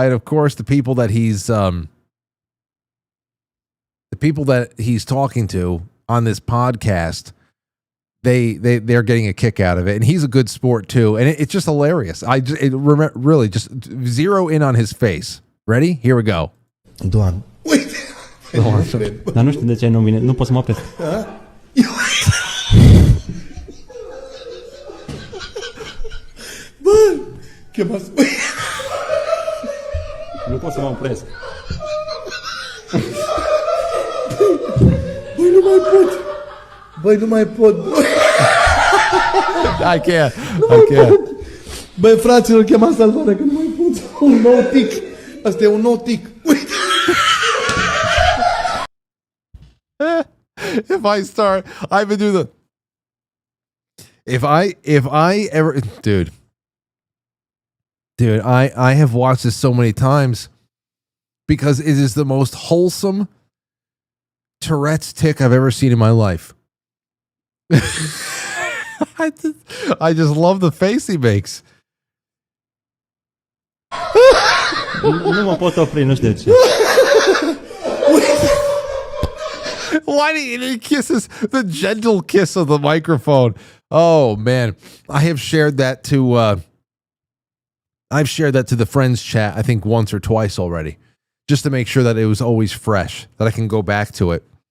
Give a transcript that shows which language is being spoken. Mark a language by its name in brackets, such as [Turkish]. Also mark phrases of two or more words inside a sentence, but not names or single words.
[English] And of course, the people that he's talking to on this podcast, they're getting a kick out of it, and he's a good sport too. And it's just hilarious. Really just zero in on his face. Ready? Here we go. [Romanian] Doamne. Dar nu știu de ce nu vine, nu pot să mă opresc. Bă, chemați. Nu pot să mă opresc. Băi, nu mai pot. Băi, nu mai pot. [English] I can't. [Romanian] Băi, fraților, chemați salvarea că nu mai pot. Un nou tic. Asta e un nou tic. Uite. [English] If I start, I would do the. If I ever, dude, I have watched this so many times because it is the most wholesome Tourette's tic I've ever seen in my life. I just love the face he makes. [Romanian] Nu mă pot opri, nu știu de ce. [English] Why do he kisses the gentle kiss of the microphone? Oh man, I have shared that to the friends chat I think once or twice already, just to make sure that it was always fresh, that I can go back to it.